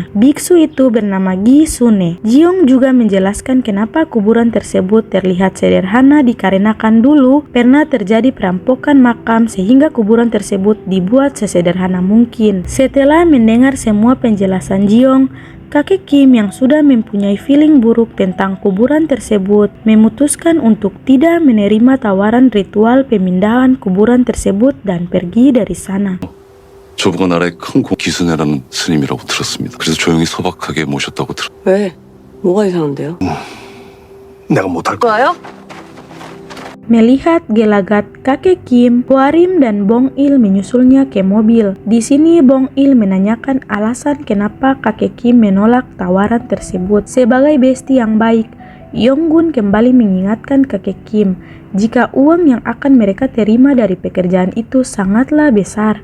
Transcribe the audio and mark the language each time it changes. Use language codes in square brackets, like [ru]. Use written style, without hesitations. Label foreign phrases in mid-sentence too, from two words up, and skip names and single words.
[id] Biksu itu bernama Gi Sune. Jiong juga menjelaskan kenapa kuburan tersebut terlihat sederhana dikarenakan dulu pernah terjadi perampokan makam sehingga kuburan tersebut dibuat sesederhana mungkin. Setelah mendengar semua penjelasan Jiong, kakek Kim yang sudah mempunyai feeling buruk tentang kuburan tersebut memutuskan untuk tidak menerima tawaran ritual pemindahan kuburan tersebut dan pergi dari sana. [ko] 저부가 나라의 큰 기순애라는 스님이라고 들었습니다. 그래서 조용히 소박하게 모셨다고 왜? 뭐가 이상한데요? 내가 못할 거야. [id] Melihat gelagat kakek Kim, Hwarim dan Bong Il menyusulnya ke mobil. Di sini Bong Il menanyakan alasan kenapa kakek Kim menolak tawaran tersebut. Sebagai besti yang baik, Yonggun kembali mengingatkan kakek Kim jika uang yang akan mereka terima dari pekerjaan itu sangatlah besar.